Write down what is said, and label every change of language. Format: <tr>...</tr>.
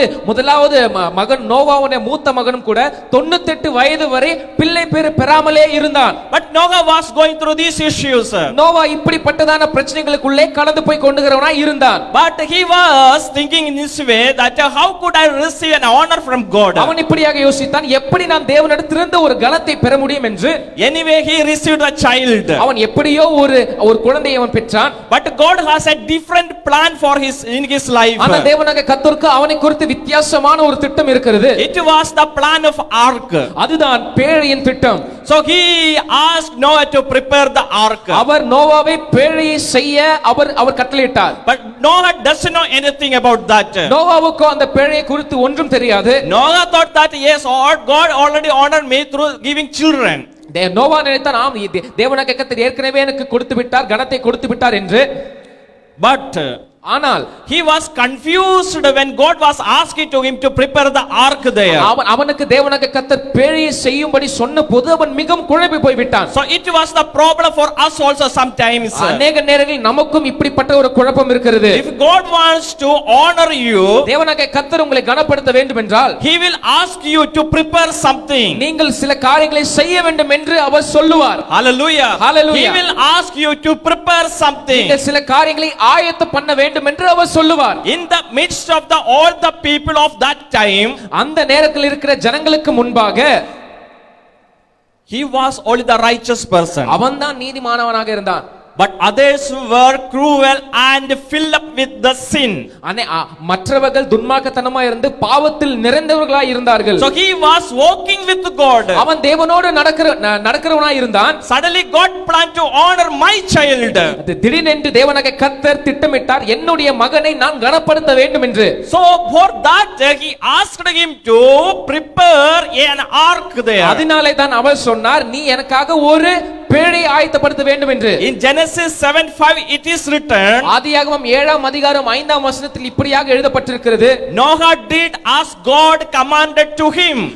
<ta>முதலாவது மகன் நோவாவுடைய மூத்த மகனும் கூட 98 வயது வரை பிள்ளை பேறு பெறாமலே இருந்தான்.</ta> <en>But Noah was going through these issues.</en> <ta>Noah இப்படிப்பட்டதான பிரச்சனைகளுக்குள்ளே கடந்து போய் கொண்டுகிறவனாய் இருந்தான்.</ta> <en>But he was thinking in this way that how could I receive an honor from God?</en> <ta>அவன் இப்படியாக யோசித்தான், எப்படி நான் தேவனிடத்திலிருந்து ஒரு கனத்தை பெற முடியும் என்று.</ta> <en>Anyway he received a child.</en> <ta>அவன் எப்படியோ ஒரு குழந்தையை அவன் பெற்றான்.</ta> <en>But God has a different plan for in his life.</en> <ta>ஆனா தேவனாகிய கர்த்தருக்கு அவனை குறித்து வித்தியாசமான ஒரு திட்டம் இருக்கிறது.</ta> <en>It was the plan of ark.</en> <ta>அதுதான் பேழையின் திட்டம்.</ta> <en>So he asked Noah to prepare the ark.</en> <ta>அவர் நோவாவை பேழையை செய்ய அவர் கட்டளையிட்டார்.</ta> <en>But Noah doesn't know anything about that.</en> <ta>நோவாவுக்கு அந்த பேழையை குறித்து ஒன்றும் தெரியாது.</ta> <en>Noah thought that yes, God already honored me through giving children.</en> <ta>Noah நினைத்தான், ஆம் தேவனாகிய கர்த்தர் ஏற்கனவே எனக்கு கொடுத்து விட்டார், கனத்தை கொடுத்து விட்டார் என்று.</ta> <en>But</en> <ta>ஆனால்</ta> <en>he was confused when God was asking to him to prepare the ark there.</en> <ta>அவனுக்கு தேவனாகிய கர்த்தர் பேழையை செய்யும்படி சொன்னபோது அவன் மிகவும் குழம்பி போய் விட்டான்.</ta> <en>So it was the problem for us also sometimes.</en> <ta>அநேக நேரங்களில் நமக்கும் இப்படிப்பட்ட ஒரு குழப்பம் இருக்கிறது.</ta> <en>If God wants to honor you,</en> <ta>தேவனாகிய கர்த்தர் உங்களை கனப்படுத்த வேண்டும் என்றால்</ta> <en>he will ask you to prepare something.</en> <ta>நீங்கள் சில காரியங்களை செய்ய வேண்டும் என்று அவர் சொல்லுவார்.</ta> <en>Hallelujah.</en> <ta>Hallelujah.</ta> <en>He will ask you to prepare something.</en> <ta>நீங்கள் சில காரியங்களை ஆயத்தம் பண்ண வேண்டும் என்று அவர் சொல்லுவார்.</ta> <en>In the midst of all the people of that time,</en> <ta>அந்த நேரத்தில் இருக்கிற ஜனங்களுக்கு முன்பாக</ta> <en>he was only the righteous person.</en> <ta>அவன்தான் நீதிமானவனாக இருந்தான்.</ta> <en>But others were cruel and filled up with the sin.</en> <ta>மற்றவர்கள் துன்மார்க்கத்தனமாய் இருந்து பாவத்தில் நிறைந்தவர்களாய் இருந்தார்கள்.</ta> <en>So he was walking with God.</en> <ta>அவன் தேவனோடு நடக்கிறவனாய் இருந்தான்.</ta> <en>Suddenly God planned to honor my child.</en> <ta>திடீரென்று தேவனாகிய கர்த்தர் திட்டமிட்டார், என்னுடைய மகனை நான் கனப்படுத்த வேண்டும் என்று.</ta> <en>So for that he asked him to prepare an ark there.</en> <ta>அதனாலே தான் அவர் சொன்னார், நீ எனக்காக ஒரு பேழையை ஆயத்தப்படுத்த வேண்டும் என்று.</ta> <en>In Genesis 7:5 it is written,</en> <ta>ஆதியாகமம் 7ஆம் அதிகாரம் 5ஆம் வசனத்தில் இப்படியாக எழுதப்பட்டிருக்கிறது,</ta> <en>Noah did as God commanded to him.</en>